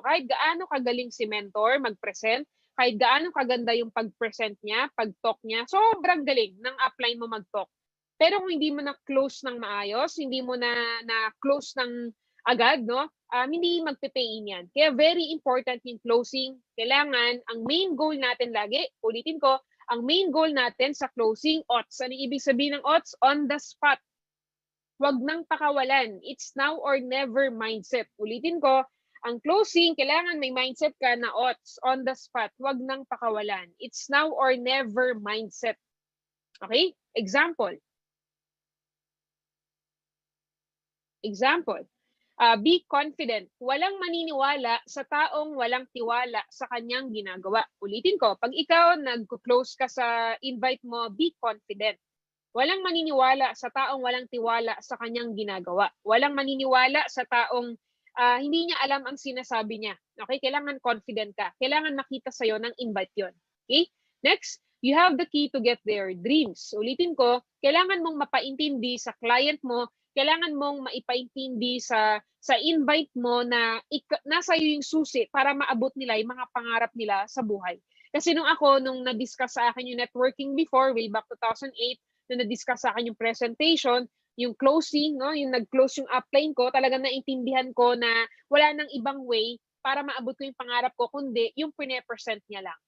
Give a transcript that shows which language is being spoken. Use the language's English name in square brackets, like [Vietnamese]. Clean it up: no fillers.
[Filipino] Kahit gaano kagaling si mentor mag-present, kahit gaano kaganda yung pag-present niya, pag-talk niya, sobrang galing ng upline mo mag-talk. Pero kung hindi mo na-close ng maayos, hindi mo na-close ng agad, no? Hindi magpe-pay-in yan. Kaya very important yung closing. Kailangan, ang main goal natin lagi, ulitin ko, ang main goal natin sa closing, OTS. Ano ibig sabihin ng OTS? [English] On the spot. [Filipino] Huwag nang pakawalan. [English] It's now or never mindset. [Filipino] Ulitin ko, ang closing, kailangan may mindset ka na OTS, on the spot. Huwag nang pakawalan. [English] It's now or never mindset. Okay? Example. Be confident. [Filipino] Walang maniniwala sa taong walang tiwala sa kanyang ginagawa. Ulitin ko, pag ikaw nag-close ka sa invite mo, [English] be confident. [Filipino] Walang maniniwala sa taong walang tiwala sa kanyang ginagawa. Walang maniniwala sa taong hindi niya alam ang sinasabi niya. Okay? Kailangan confident ka. Kailangan makita sa'yo ng invite yon. [English] Okay? Next, you have the key to get their dreams. [Filipino] Ulitin ko, kailangan mong mapaintindi sa client mo, kailangan mong maipaintindi sa invite mo na nasa iyo yung susi para maabot nila yung mga pangarap nila sa buhay. Kasi nung na-discuss sa akin yung networking before, way back 2008, nung na-discuss sa akin yung presentation, yung closing, no, yung nag-close yung upline ko, talagang naintindihan ko na wala nang ibang way para maabot ko yung pangarap ko, kundi yung pine-present niya lang.